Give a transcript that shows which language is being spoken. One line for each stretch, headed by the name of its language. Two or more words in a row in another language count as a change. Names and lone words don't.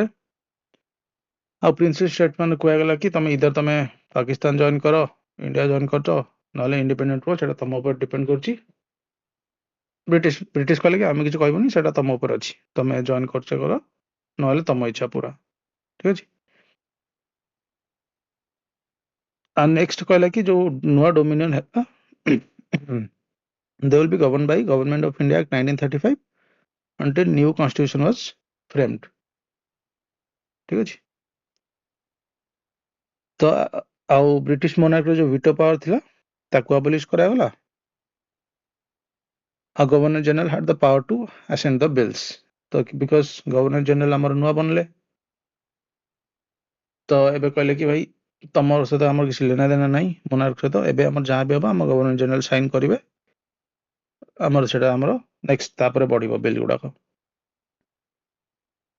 Odia: ଆଉ
English: princely state
Odia: ମାନେ କୁହାଗଲା କି ତମେ ପାକିସ୍ତାନ ଜଏନ କର, ଇଣ୍ଡିଆ ଜଏନ କରୁଛ, ନହେଲେ ଇଣ୍ଡିପେଣ୍ଡେଣ୍ଟ ହୁଅ, ସେଟା ତମ ଉପରେ ଡିପେଣ୍ଡ କରୁଛି। ବ୍ରିଟିଶ କହିଲେ କି ଆମେ କିଛି କହିବୁନି, ସେଟା ତମ ଉପରେ ଅଛି, ତମେ ଜଏନ କରୁଛ କର, ନହେଲେ ତମ ଇଚ୍ଛା ପୁରା। ଠିକ ଅଛି। ଆଉ ନେକ୍ସଟ କହିଲା କି ଯୋଉ ନୂଆ ଡୋମିନିୟନ ହେଲା
English: they will be governed by Government of India Act 1935 until new constitution was framed।
Odia: ଠିକ ଅଛି। ତ ଆଉ
English: British monarch's
Odia: ଯୋଉ
English: veto power
Odia: ଥିଲା ତାକୁ ଆବଲିଶ କରାଗଲା।
English: ଆଉ Governor General had the power to ascend the bills।
Odia: ତ ବିକଜ
English: Governor General
Odia: ଆମର ନୂଆ ବନିଲେ, ତ ଏବେ କହିଲେ କି ଭାଇ ତମର ସହିତ ଆମର କିଛି
Hindi: लेना देना
Odia: ନାହିଁ ମୋନାର୍କ ସହିତ, ଏବେ ଆମର ଯାହା ବି ହବ ଆମ
English: Governor General sign
Odia: କରିବେ, ଆମର ସେଟା ଆମର ନେକ୍ସଟ ତାପରେ ବଢିବ ବିଲ୍ ଗୁଡାକ।